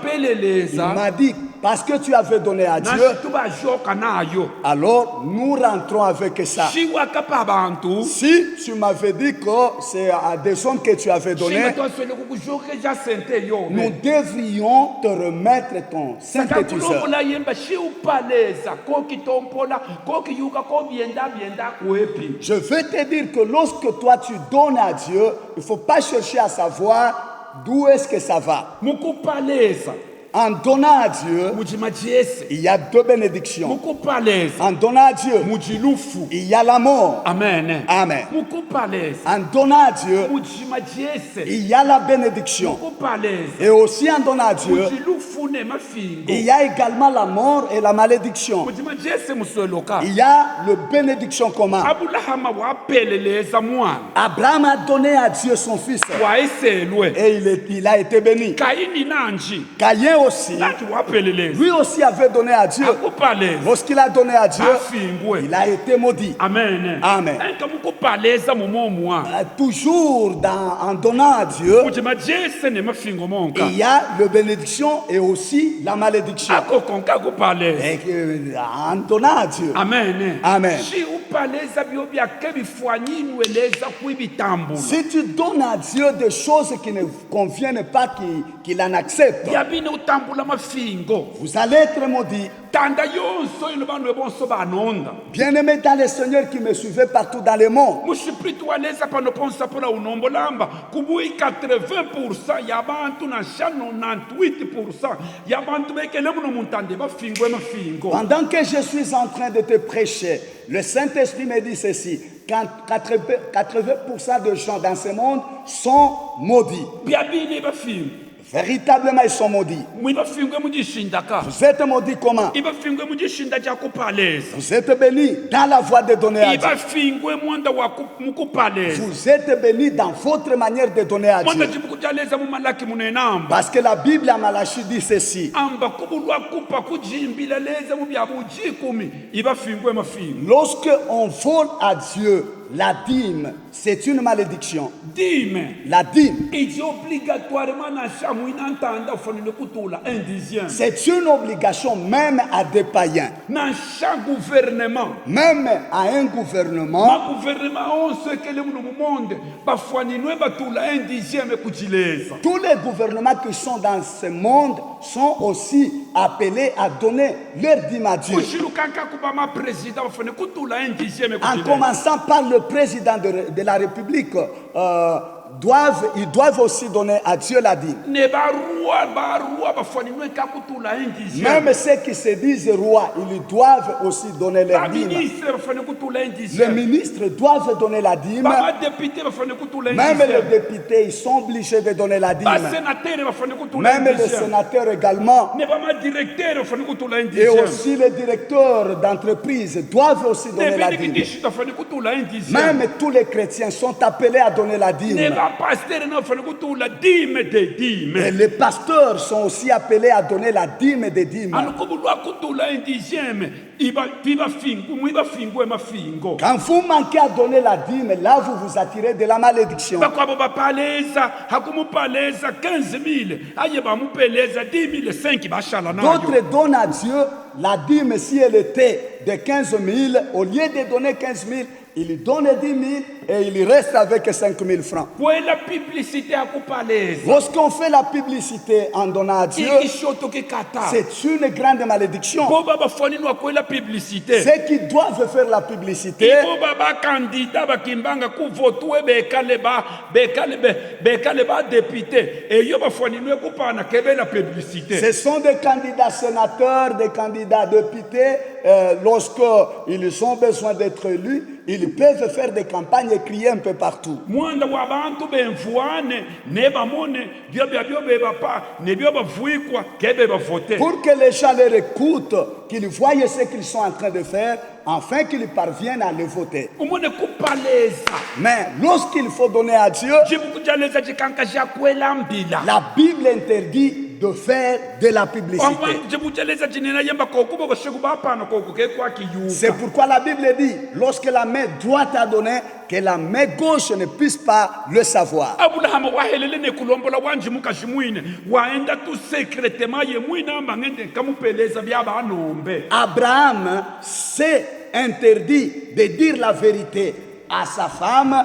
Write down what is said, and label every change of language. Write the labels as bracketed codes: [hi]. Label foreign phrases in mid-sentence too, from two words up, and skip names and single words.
[fr] Il m'a dit, parce que tu avais donné à Dieu, [lu] nasitubajoka nayo [fr] alors nous rentrons avec ça. [lu] shiwakapa abantu [fr] Si tu m'avais dit que c'est à des hommes que tu avais donné, [lu] shingatwaswele kukujokeja sente [fr] nous [lu] yobe [fr] devrions te remettre ton synthétiseur. [lu] sakakulombola yemba shiupaleza kokitompola kokiyuka kobyenda kwepi. [fr] Je veux te dire que lorsque toi tu donnes à Dieu, il ne faut pas chercher à savoir d'où est-ce que ça va. [lu] Mukupaleza [fr] En donnant à Dieu, [lu] mujimajiese [fr] il y a deux bénédictions. [lu] mukupaleza [fr] En donnant à Dieu, [lu] mujilufu. [fr] il y a la mort. Amen. Amen. [lu] Mukupaleza [fr] En donnant à Dieu, [lu] mujimajiese [fr] il y a la bénédiction. [lu] mukupaleza [fr] Et aussi en donnant à Dieu, [lu] mujilufu ne mafingo [fr] il y a également la mort et la malédiction. [lu] mujimajiese musweloka. [fr] Il y a le bénédiction comment? [lu] Abulahama wapeleleza mwana [fr] Abraham a donné à Dieu son fils [lu] waeselwe [fr] et il a été béni. [lu] kaini nanji [fr] Caïn aussi, [lu] nati wapeleleza [fr] lui aussi avait donné à Dieu. [lu] akupaleza [fr] Lorsqu'il a donné à Dieu, [lu] afingwe. [fr] il a été maudit. Amen. Amen. [lu] Enka mukupaleza mumomwa [fr] Toujours en donnant à Dieu, [lu] mujimajiese ne mafingo monka [fr] il y a le bénédiction et aussi la malédiction. [lu] akokonka kupaleza. [fr] Et en donnant à Dieu. Amen. Amen. [lu] shi upaleza byo byake bifwanyinweleza kwibitambula [fr] Si tu donnes à Dieu des choses qui ne conviennent pas, qu'il en accepte, [lu] byabine utambula mafingo [fr] vous allez être maudit. [lu] tanda yonso ino bantu bonso banonda [fr] Bien-aimés dans le Seigneur qui me suivait partout dans le monde, [lu] mushipiritu waleza panoponsa pola unombolamba kubui 80% yabantu na sha 98% yabantu bekele muno muntande bafingwe mafingo. [fr] pendant que je suis en train de te prêcher, le Saint-Esprit me dit ceci, quand 80% de gens dans ce monde sont maudits. [lu] byabine bafingo [fr] Véritablement, ils sont maudits. [lu] mwibafingwe mujishindaka [fr] Vous êtes maudits comment? [lu] ibafingwe mujishinda jakupaleza [fr] Vous êtes bénis dans la voie de donner à Dieu. [lu] ibafingwe mwanda wa mukupaleza [fr] Vous êtes bénis dans votre manière de donner à [lu] mwanda [fr] Dieu. [lu] jibukujaleza mumalaki munenamba [fr] Parce que la Bible à Malachie dit ceci. [lu] amba kubulwa kupa kujimbila leza mubyabujikumi ibafingwe mafingo [fr] Lorsque on vole à Dieu la dîme, c'est une malédiction. [lu] dime [fr] La dîme, [lu] iji obligatoirement na shamu inantanda ufanele kutula [fr] un dixième c'est une obligation même à des païens. [lu] na sha gouvernement [fr] Même à un gouvernement, [lu] ma gouvernement onso ekele muno mumonde bafaninwe batula [fr] un dixième [lu] kujileza [fr] tous les gouvernements qui sont dans ce monde sont aussi appelés à donner leur dîme à Dieu. [lu] kushilukanka kuba ma président bafane kutula [fr] un dixième En [lu] kujileza [fr] commençant par le président de la République, ils doivent aussi donner à Dieu la dîme. [lu] ne barua bafaninwe ka kutula [fr] un dixième Même ceux qui se disent rois, ils doivent aussi donner leur dîme. [lu] baministre bafane kutula un [fr] Les [lu] dixième [fr] ministres doivent donner la dîme. [lu] bamadepute bafane kutula un [fr] Même les [lu] dixième [fr] députés, ils sont obligés de donner la dîme. [lu] basénatere bafane kutula un [fr] Même les [lu] dixième [fr] sénateurs également. [lu] ne bamadirecteur bafane kutula un [fr] Et [lu] dixième [fr] aussi les directeurs d'entreprise doivent aussi donner la dîme. [lu] nebendikidishi bafane kutula [fr] un dixième Même tous les chrétiens sont appelés à donner la dîme. [lu] ne bapastere na bafane kutula [fr] dime de Et [lu] dime [fr] les pasteurs sont aussi appelés à donner la dîme des dîmes. [lu] anokubulwa kutula [fr] un dixième [lu] ibafingwe mafingo [fr] Quand vous manquez à donner la dîme, là vous vous attirez de la malédiction. [lu] bakwabo bapaleza hakumupaleza 15 000 aye bamupeleza 10 000 5 bashala nayo [fr] D'autres donnent à Dieu la dîme si elle était de 15 000. Au lieu de donner 15 000, ils donnent 10 000 et ils restent avec 5 000 francs. [lu] kwela publicité akupaleza [fr] Lorsqu'on fait la publicité en donnant à Dieu, [lu] ikishoto kikata [fr] c'est une grande malédiction. [lu] boba bafaninwa kwela publicité [fr] Ceux qui doivent faire la publicité, [lu] boba bakandida bakimbanga kuvotwe bekale badepute eyo bafaninwe kupana kebela publicité [fr] ce sont des candidats sénateurs, des candidats députés. Lorsqu'ils ont besoin d'être élus, ils peuvent faire des campagnes et crier un peu partout. [lu] mwanda wa bantu benvuane ne bamone byo bebapa ne byo bavuikwa kebe bavote [fr] Pour que les gens les écoutent, qu'ils voient ce qu'ils sont en train de faire, afin qu'ils parviennent à le voter. [lu] umone kupaleza [fr] Mais lorsqu'il faut donner à Dieu, [lu] jibukujaleza jikanka jakwela mbila [fr] la Bible interdit de faire de la publicité. C'est pourquoi la Bible dit, lorsque la main droite a donné, que la main gauche ne puisse pas le savoir. Abraham s'est interdit de dire la vérité à sa femme.